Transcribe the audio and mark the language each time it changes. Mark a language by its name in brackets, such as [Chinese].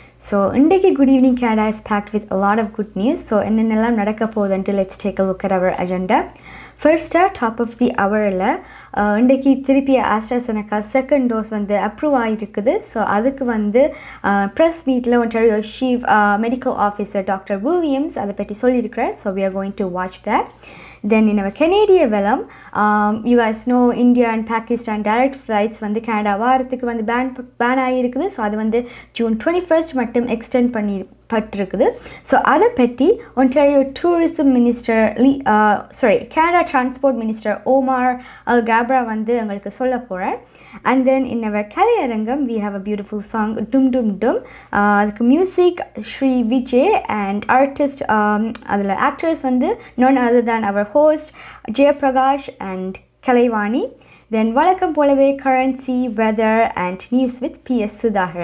[English] So இன்றைக்கு good evening Canada is packed with a lot of good news. So [Tamil] என்னென்னலாம் நடக்க போகுதுன்ட்டு [English] Let's take a look at our agenda. ஃபர்ஸ்ட்டாக top of the ஹவரில் [Tamil] இன்றைக்கி திருப்பி [English] AstraZeneca second dose வந்து approve ஆகிருக்குது. [Tamil] So அதுக்கு வந்து [English] press மீட்டில் [Tamil] Ontario chief medical officer doctor Williams அதை பற்றி சொல்லியிருக்கிறார். So [English] we are going to watch that. Then in our Canadian realm, you guys know India and Pakistan direct flights [Tamil] வந்து Canada வாரத்துக்கு வந்து பேன் ஆகியிருக்குது. ஸோ அது வந்து ஜூன் 21st மட்டும் extend பட்டிருக்குது. So அதை பற்றி Ontario [English] tourism minister [Tamil] Canada transport minister Omar அல்காப்ரா வந்து எங்களுக்கு சொல்ல போகிறார். [English] And then in our Kalaiyarangam we have a beautiful song Dum Dum Dum. அதுக்கு music Shri Vijay and artist அதில் actors வந்து none other than our host Jayaprakash and Kalaivani. Then [Tamil] வழக்கம் போலவே [English] currency, weather and news with Ps.ச.